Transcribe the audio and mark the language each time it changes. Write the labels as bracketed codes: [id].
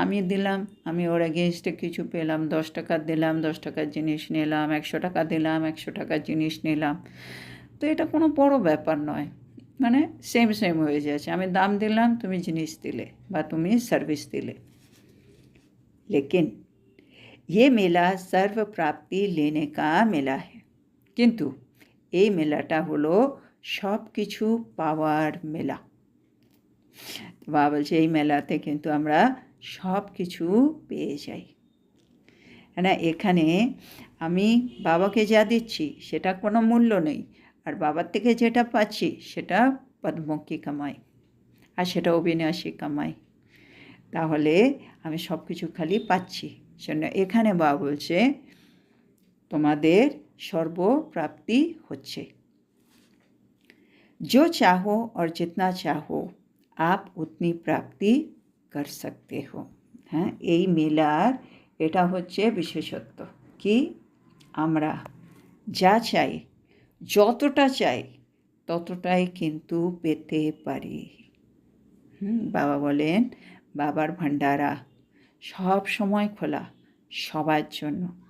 [bn] আমি দিলাম, আমি ওর এগেনস্টে কিছু পেলাম, 10 টাকা দিলাম 10 টাকার জিনিস নিলাম, 100 টাকা দিলাম 100 টাকার জিনিস নিলাম, তো এটা কোনো বড় ব্যাপার নয়, মানে সেম হয়ে যাচ্ছে। আমি দাম দিলাম তুমি জিনিস দিলে বা তুমি সার্ভিস দিলে। [hi] लेकिन ये मेला सर्व प्राप्ति लेने का मेला है, [bn] কিন্তু এই মেলাটা হলো সব কিছু পাওয়ার মেলা। বাবা বলছে এই মেলাতে কিন্তু আমরা সব কিছু পেয়ে যাই, হ্যাঁ না? এখানে আমি বাবাকে যা দিচ্ছি সেটা কোনো মূল্য নেই আর বাবার থেকে যেটা পাচ্ছি সেটা পদ্মমুখী কামাই আর সেটা অবিনাশী কামাই। তো তাহলে আমি সব কিছু খালি পাচ্ছি। সেজন্য এখানে বাবা বলছে তোমাদের সর্বপ্রাপ্তি হচ্ছে। [hi] जो चाहो और जितना चाहो आप उतनी प्राप्ति कर सकते हो। [bn] হ্যাঁ, এই মেলার এটা হচ্ছে বিশেষত্ব কি আমরা যা চাই যতটা চাই ততটাই কিন্তু পেতে পারি। বাবা বলেন বাবার ভান্ডারা সব সময় খোলা সবার জন্য।